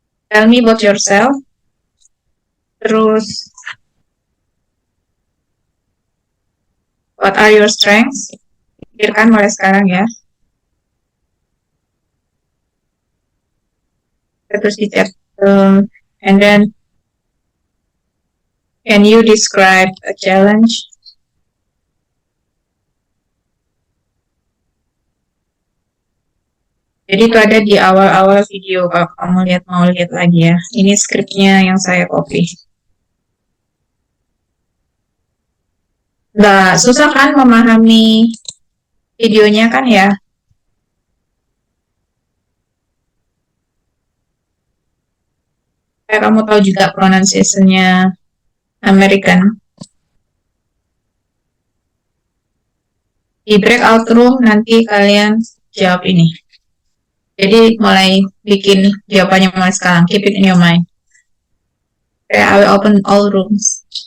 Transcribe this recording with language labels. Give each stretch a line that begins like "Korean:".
English: Tell me about yourself. Terus, what are your strengths?
Indonesian: Pikirkan mulai sekarang ya. Terus di chat.
English: And then, can you describe a challenge?
Indonesian: Jadi itu ada di awal-awal video kalau kamu mau lihat lagi ya. Ini skripnya yang saya copy. Nggak susah kan memahami videonya kan ya? Kayak kamu tahu juga pronunciation-nya American. Di breakout room nanti kalian jawab ini. Jadi mulai bikin jawabannya mulai sekarang.
English: Keep it in your mind. Okay, I will open all rooms.